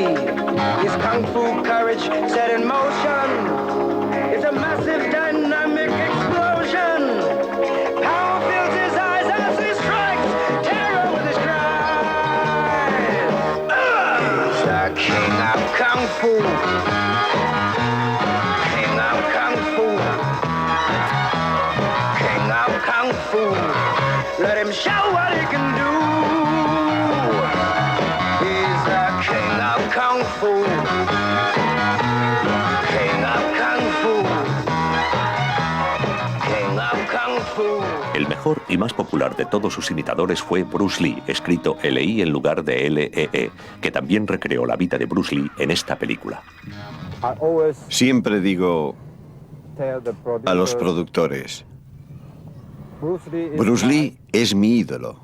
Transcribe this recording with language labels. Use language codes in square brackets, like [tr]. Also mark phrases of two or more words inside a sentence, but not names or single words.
[en] His kung fu courage set in motion. It's a massive dynamic explosion. Power fills his eyes as he strikes terror with his cries. He's the king of kung fu. King of kung fu. King of kung fu. Let him show what he can do. He's the king of kung fu. King of kung fu. King of kung fu. [es] El mejor y más popular de todos sus imitadores fue Bruce Lee, escrito L.I. en lugar de L.E.E., que también recreó la vida de Bruce Lee en esta película. Siempre digo a los productores: Bruce Lee es mi ídolo.